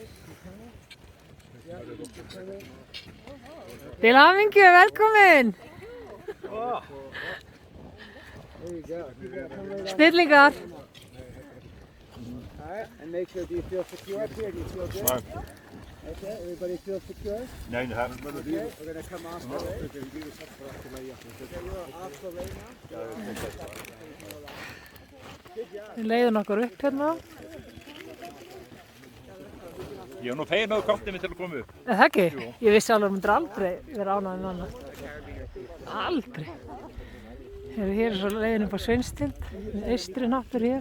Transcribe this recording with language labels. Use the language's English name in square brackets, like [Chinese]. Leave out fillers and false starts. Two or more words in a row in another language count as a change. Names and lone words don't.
[English] Yeah, you get your camera. [Icelandic] Til hamingju, velkomin! [English] There you go. You gotta come right on. [Icelandic] Snillingar! [English] Alright, and make sure, do you feel secure up here? Do you feel good? Fine. Okay, everybody feel secure? [Dutch] Nee, dat hebben we [English] Okay, we're gonna come off the way. Okay, you're off the way now? [Icelandic] Við leiðum okkur upp hérna. Ég var nú fegin að þú komst mig til að koma upp. Er það ekki? Ég vissi alveg að myndir aldrei vera ánægð með annað. Aldrei. Hér er svo leiðin upp á Sveinstind, eystri náttúr hér.